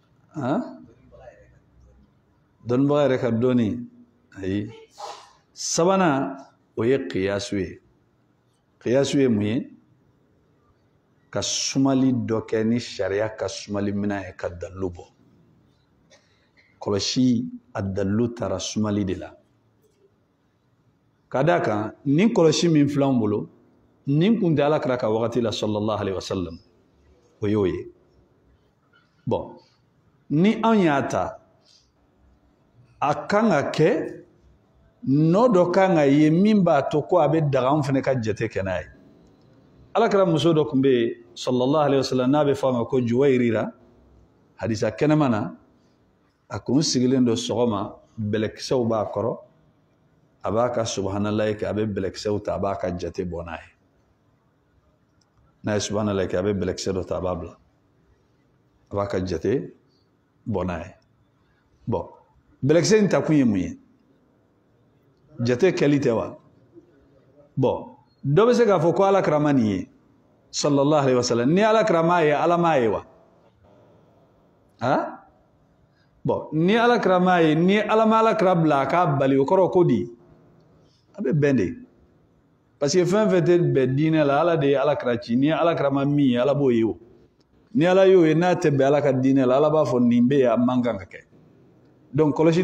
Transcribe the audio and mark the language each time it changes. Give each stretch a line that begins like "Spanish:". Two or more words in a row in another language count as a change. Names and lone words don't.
Bambara: dɔnnibaga yɛrɛ ka dɔnni ayi sabanan o ye qiyasu ye qiyasu ye mun ye ka sumali dɔ kɛ ni sariya ka sumali minɛn ye ka dalilu bɔ kɔlɔsi a dalilu taara sumali de la ka d'a kan nin kɔlɔsi min filɛ anw bolo nin kun tɛ alakira ka wagati la
Arabic: صلى الله عليه وسلم
Bambara: o y'o ye bon ni anw y'a ta a kan ka kɛ nɔ dɔ kan ka ye min b'a to ko a bɛ daga anw fana ka jate kɛ n'a ye alakira muso dɔ tun bɛ yen
Arabic: صلى الله عليه وسلم
Bambara: n'a bɛ fɔ a ma ko Juwayrira hadisa kɛnɛma na a kun sigilen don sɔgɔma bɛlɛkisɛw b'a kɔrɔ a b'a ka subhanallahi kɛ a bɛ bɛlɛkisɛw ta a b'a ka jate bɔ n'a ye n'a ye subhanallahi kɛ a bɛ bɛlɛkisɛ dɔ ta a b'a bila a b'a ka jate bɔ n'a ye bon bɛlɛkisɛ in ta kun ye mun ye jate kɛli tɛ wa bon dɔ bɛ se k'a fɔ ko alakira ma nin ye
Arabic: صلى الله عليه وسلم
Bambara: ni alakira m'a ye ala m'a ye wa bon ni alakira m'a ye ni ala ma alakira bila a k'a bali o kɔrɔ ko di a bɛ bɛn de
French: parce que
Bambara: fɛn fɛn tɛ bɛn diinɛ la ala de ye alakira ci ni alakira ma min ye ala b'o ye o ni ala y'o ye n'a tɛ bɛn ala ka diinɛ la ala b'a fɔ nin bɛ yen a man kan ka kɛ donc kɔlɔsi